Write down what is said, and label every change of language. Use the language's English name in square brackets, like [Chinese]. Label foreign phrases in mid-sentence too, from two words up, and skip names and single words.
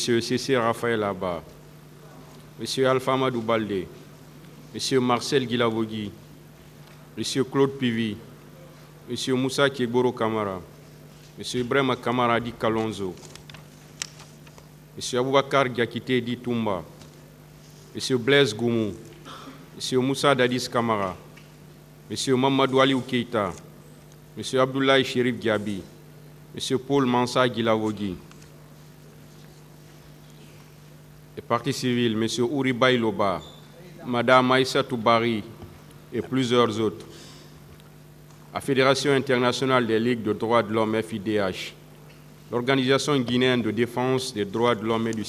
[French] C.C. Raphaël Abba, M. Alpha Madou Baldé, M. Marcel Guilavogui, M. Claude Pivi, M. Moussa Kieboro Kamara, M. Ibrahima Kamara Di Kalonzo, M. Aboubakar Diakité Di Toumba, M. Blaise Goumou, M. Moussa Dadis Kamara, M. Mamadou Aliou Keita, M. Abdoulaye Chérif Diaby, M. Paul Mansa Guilavogui. Les partis civils, M. Ouribaï Loba, Mme Aïssa Toubari et plusieurs autres. La Fédération internationale des ligues de droits de l'homme FIDH, l'Organisation guinéenne de défense des droits de l'homme et du